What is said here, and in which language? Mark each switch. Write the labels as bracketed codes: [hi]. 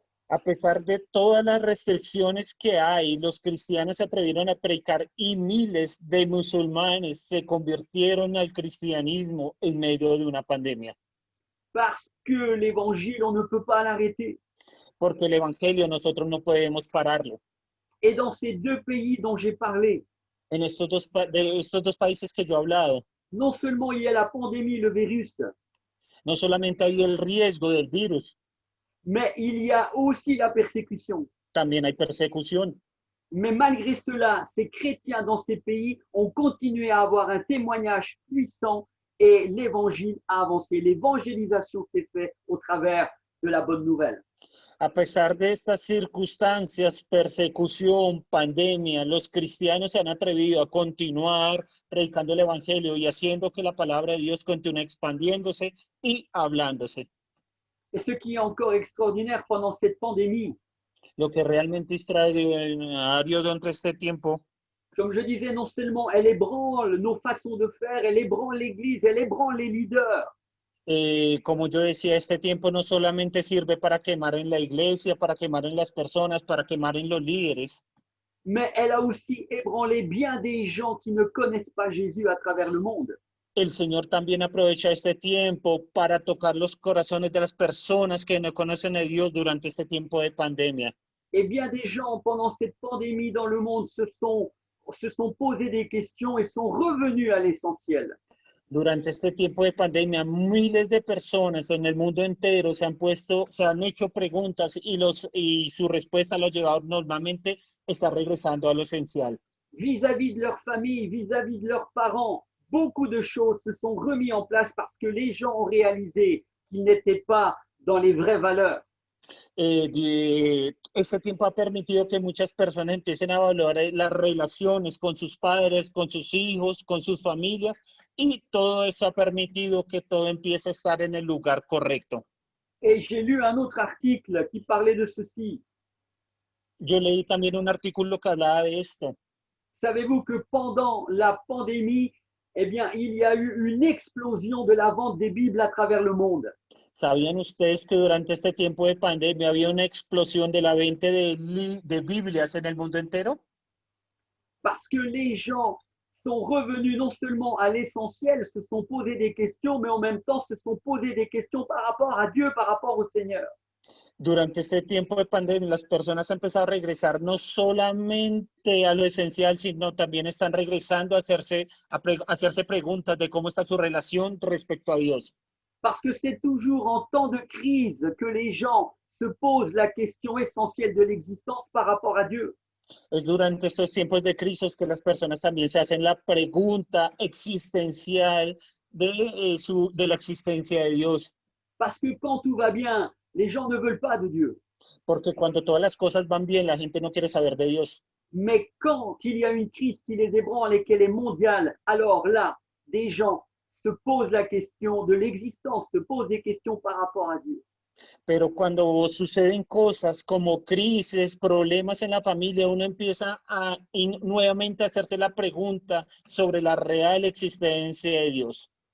[es] a pesar de todas las restricciones que hay, los cristianos se atrevieron a predicar y miles de musulmanes se convirtieron al cristianismo en medio de una pandemia. [fr] Parce que l'évangile, on ne peut pas l'arrêter. [es] Porque el evangelio nosotros no podemos pararlo. [fr] Et dans ces deux pays dont j'ai parlé, [es] En estos dos países que yo he hablado, [fr] non seulement il y a la pandémie, le virus, [es] no solamente hay el riesgo del virus, [fr] mais il y a aussi la persécution. [es] también hay persecución. [fr] Mais malgré cela, ces chrétiens dans ces pays ont continué à avoir un témoignage puissant et l'évangile a avancé. L'évangélisation s'est faite au travers de la bonne nouvelle. [es] A pesar de estas circunstancias, persecución, pandemia, los cristianos se han atrevido a continuar predicando el evangelio y haciendo que la palabra de Dios continúe expandiéndose y hablándose. [fr] Et ce qui est encore extraordinaire pendant cette pandémie, [es] Lo que realmente extraordinario durante este tiempo, [fr] comme je disais, non seulement elle ébranle nos façons de faire, elle ébranle l'Église, elle ébranle les leaders. [es] como yo decía, este tiempo no solamente sirve para quemar en la iglesia, para quemar en las personas, para quemar en los líderes, [fr] Mais elle a aussi ébranlé bien des gens qui ne connaissent pas Jésus à travers le monde. [es] el Señor también aprovecha este tiempo para tocar los corazones de las personas que no conocen a Dios durante este tiempo de pandemia. [fr] Et bien des gens, pendant cette pandémie dans le monde, se sont posés des questions et sont revenus à l'essentiel. [es] Durante este tiempo de pandemia, miles de personas en el mundo entero se han hecho preguntas y su respuesta lo llevado normalmente está regresando a lo esencial. [fr] vis-à-vis de leur famille, vis-à-vis de leurs parents. Beaucoup de choses se sont remises en place parce que les gens ont réalisé qu'ils n'étaient pas dans les vraies valeurs. [es] Este tiempo ha permitido que muchas personas empiecen a valorar las relaciones con sus padres, con sus hijos, con sus familias, y todo eso ha permitido que todo empiece a estar en el lugar correcto. [fr] Et j'ai lu un autre article qui parlait de ceci. [es] Yo leí también un artículo que hablaba de esto. [fr] Savez-vous que pendant la pandémie, eh bien, il y a eu une explosion de la vente des Bibles à travers le monde. [es] ¿Sabían ustedes que durante este tiempo de pandemia había una explosión de la venta de Biblias en el mundo entero? [fr] Parce que les gens sont revenus non seulement à l'essentiel, se sont posés des questions, mais en même temps se sont posés des questions par rapport à Dieu, par rapport au Seigneur. [es] Durante este tiempo de pandemia, las personas han empezado a regresar no solamente a lo esencial, sino también están regresando a hacerse preguntas de cómo está su relación respecto a Dios. [fr] Parce que c'est toujours en temps de crise que les gens se posent la question essentielle de l'existence par rapport à Dieu. [es] Es durante estos tiempos de crisis que las personas también se hacen la pregunta existencial de la existencia de Dios. [fr] Parce que quand tout va bien, les gens ne veulent pas de Dieu. [es] Porque cuando todas las cosas van bien, la gente no quiere saber de Dios. [fr] Mais quand il y a une crise qui les ébranle et qu'elle est mondiale, alors là, des gens se posent la question de l'existence, se posent des questions par rapport à Dieu. [es] Pero cuando suceden cosas como crisis, problemas en la familia, uno empieza a nuevamente a hacerse la pregunta sobre la real existencia de Dios.